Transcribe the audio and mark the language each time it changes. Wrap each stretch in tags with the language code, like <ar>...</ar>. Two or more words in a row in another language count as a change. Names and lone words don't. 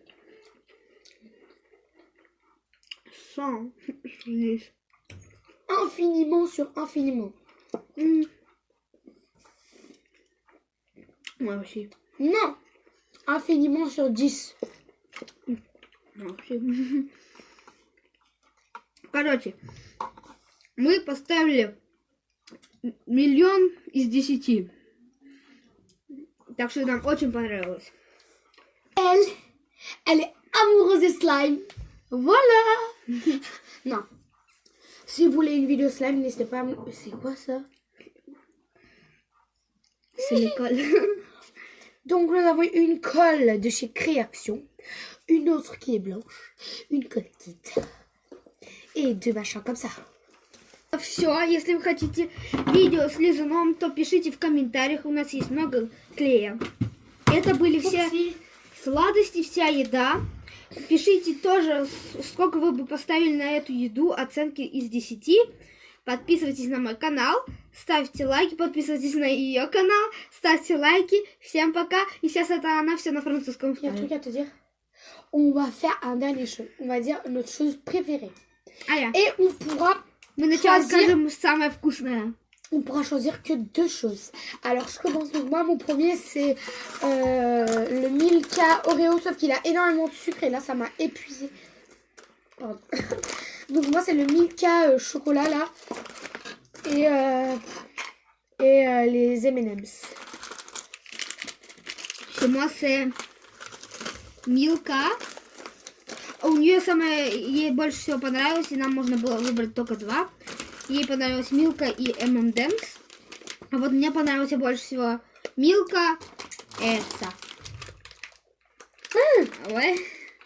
<fr>100 sur 10. Infiniment sur infiniment. Moi aussi. Non! Infiniment sur 10. Moi aussi.</fr> <ru>Короче, мы поставили 1 из 10. Так что нам очень понравилось.</ru> <fr>Elle est amoureuse de slime. Voilà! Non. Si vous voulez une vidéo slime, n'hésitez pas à me... C'est quoi ça? C'est l'école. Donc nous avons une colle de chez Créaction, une autre qui est blanche, une colle kit et 2 machins comme ça.</fr> <ru>Все, если вы хотите видео с лизуном, то пишите в комментариях, у нас есть много клея. Это были все сладости, вся еда. Пишите тоже, сколько вы бы поставили на эту еду, оценки из 10. Подписывайтесь на мой канал, ставьте лайки, подписывайтесь на ее канал, ставьте лайки. Всем пока. И сейчас это она все на французском</ru> <fr>Il y a un</fr> <ru>ставит.</ru> <fr>truc à te dire. On va faire un dernier chose. On va dire notre chose préférée. Et on pourra</fr> <ru>Мы сначала</ru> <fr>choisir...</fr> <ru>скажем самое вкусное.</ru> <fr>On pourra choisir que 2 choses. Alors je commence. Donc moi mon premier c'est le Milka Oreo, sauf qu'il a énormément de sucre et là ça m'a épuisé. Pardon. Donc moi c'est le Milka chocolat là et les M&M's. Chez moi c'est Milka.</fr> <ru>У нее ей больше всего понравилось, и нам можно было выбрать только 2. Ей понравилась Милка и M&M's. А вот мне понравился больше всего Милка это.</ru> <fr>Ouais.</fr>